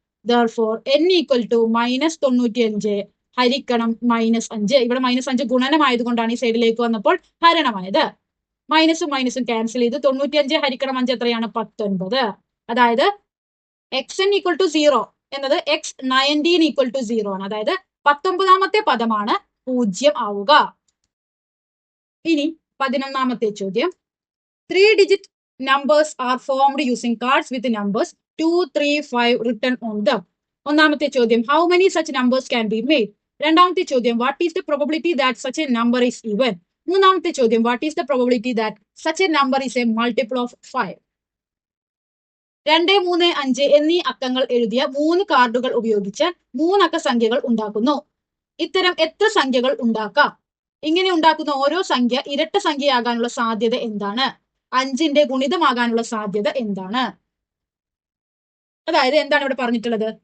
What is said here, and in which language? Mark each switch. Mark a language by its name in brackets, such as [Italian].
[Malayalam] therefore n equal to -95 ഹരിക്കണം -5. ഇവിടെ -5 ഗുണനമായതുകൊണ്ടാണ് ഈ സൈഡിലേക്ക് വന്നപ്പോൾ ഹരണമായത്. മൈനസും മൈനസും ക്യാൻസൽ ചെയ്ത് 95 ഹരിക്കണം 5 എത്രയാണ്? 19. അതായത് xn ഈക്വൽ ടു 0 എന്നത് x19 ഈക്വൽ ടു 0 ആണ്. അതായത് 19ാമത്തെ പദമാണ് 0 ആവുക. ഇനി 11ാമത്തെ ചോദ്യം, [English] 3-digit numbers are formed using cards with numbers 2, 3, 5 written on them. [Malayalam] ഒന്നാമത്തെ ചോദ്യം, [English] how many such numbers can be made? [Malayalam] രണ്ടാമത്തെ ചോദ്യം, [English] what is the probability that such a number is even? [Malayalam] മൂന്നാമത്തെ ചോദ്യം, [English] what is the probability that such a number is a multiple of 5? [Malayalam] 2, 3, 5 എന്നീ അക്കങ്ങൾ എഴുതിയ 3 കാർഡുകൾ ഉപയോഗിച്ച് 3 അക്ക സംഖ്യകൾ ഉണ്ടാക്കുന്നു. ഇത്തരം എത്ര സംഖ്യകൾ ഉണ്ടാക്കാം? ഇങ്ങനെ ഉണ്ടാക്കുന്ന ഓരോ സംഖ്യ ഇരട്ട സംഖ്യയാകാനുള്ള സാധ്യത എന്താണ്? 5ന്റെ ഗുണിതമാകാനുള്ള സാധ്യത എന്താണ്? അതായത് എന്താണ് ഇവിടെ പറഞ്ഞിട്ടുള്ളത്?